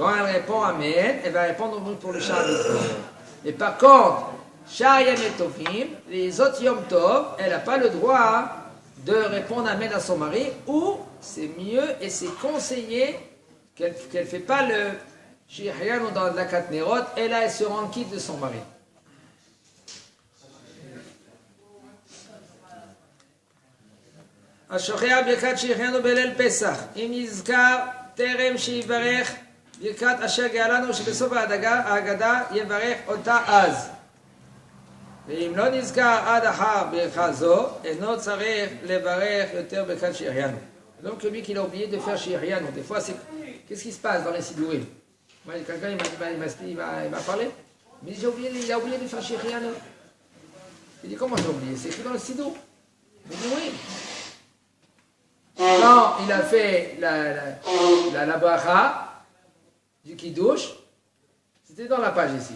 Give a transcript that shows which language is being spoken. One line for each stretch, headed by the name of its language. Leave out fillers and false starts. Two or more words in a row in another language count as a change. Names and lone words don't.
French: quand elle répond Amen, elle va répondre pour le
Hebrew: שאר מצוות.
French: Et par contre,
Hebrew: שאר ימים טובים,
French: les autres
Hebrew: יום טוב,
French: elle n'a pas le droit de répondre Amen à son mari, ou c'est mieux et c'est conseillé qu'elle ne fait pas le Shehiyanu dans la Katnerot, et là elle se rend quitte de son mari.
Hebrew: השוכח ברכת שהחיינו בליל פסח, אם נזכר טרם שיברך ברכת אשר גאלנו שבסוף ההגדה יברך אותה אז. ואם לא נזכר עד אחר ברכה זו, אינו צריך לברך יותר ברכת שהחיינו.
French: Donc lui qui a oublié de faire Shehiyanu, des fois c'est... Qu'est-ce qui se passe dans les Sidourim? Quelqu'un il m'a parlé, mais il a oublié de faire Shehiyanu. Il dit comment j'ai oublié? C'est écrit dans le Sidou. Il dit oui. Quand il a fait la bracha, du kiddush, c'était dans la page ici.